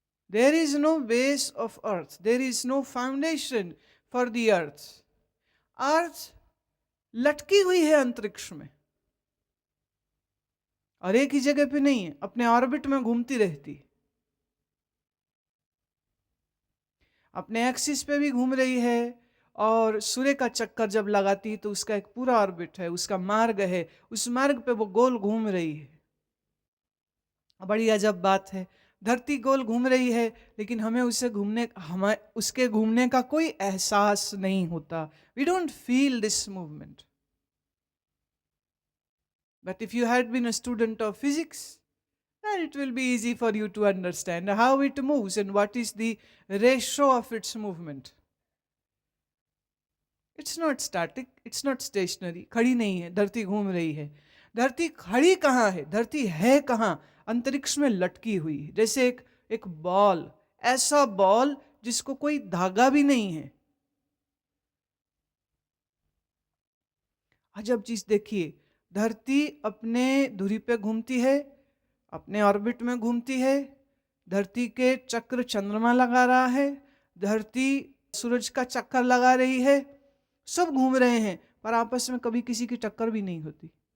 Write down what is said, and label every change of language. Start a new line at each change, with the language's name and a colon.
English: There is no base of earth. There is no foundation for the earth.
Hindi: अर्थ लटकी हुई है अंतरिक्ष में, और एक ही जगह पे नहीं है, अपने ऑर्बिट में घूमती रहती, अपने एक्सिस पे भी घूम रही है, और सूर्य का चक्कर जब लगाती तो उसका एक पूरा ऑर्बिट है, उसका मार्ग है, उस मार्ग पे वो गोल घूम रही है। बड़ी अजब बात है, धरती गोल घूम रही है, लेकिन हमें उसके घूमने का कोई एहसास नहीं होता।
English: We don't feel this movement. But if you had been a student of physics, then it will be easy for you to understand how it moves and what is the ratio of its movement. It's not static, it's not stationary.
Hindi: खड़ी नहीं है, धरती घूम रही है। धरती खड़ी कहाँ है, धरती है कहाँ? अंतरिक्ष में लटकी हुई, जैसे एक बॉल, ऐसा बॉल जिसको कोई धागा भी नहीं है। अजब चीज देखिए, धरती अपने धुरी पे घूमती है, अपने ऑर्बिट में घूमती है, धरती के चक्र चंद्रमा लगा रहा है, धरती सूरज का चक्कर लगा रही है, सब घूम रहे हैं, पर आपस में कभी किसी की टक्कर भी नहीं होती।